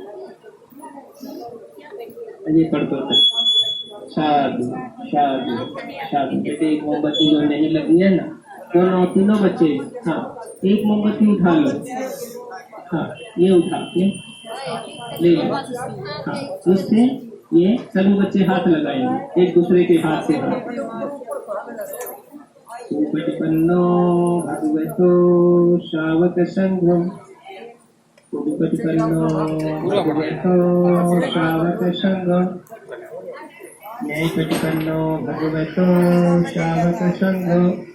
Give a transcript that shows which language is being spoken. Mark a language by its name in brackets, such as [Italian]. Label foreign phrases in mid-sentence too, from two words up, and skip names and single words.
[Hindi] ये कर दो साधु साधु साधु बेटे एक मोमबत्ती जो नहीं लगी है ना दोनों तीनों बच्चे हाँ एक मोमबत्ती उठा लो हाँ ये उठा के ले लो हाँ उससे ये सभी बच्चे हाथ लगाएंगे एक दूसरे के हाथ से हाथ [Pali] उपटिपन्नो भगवतो श्रावक संघम उपटिपन्नो भगवतो श्रावक संघम न्यायपटिपन्नो भगवतो श्रावक संघम।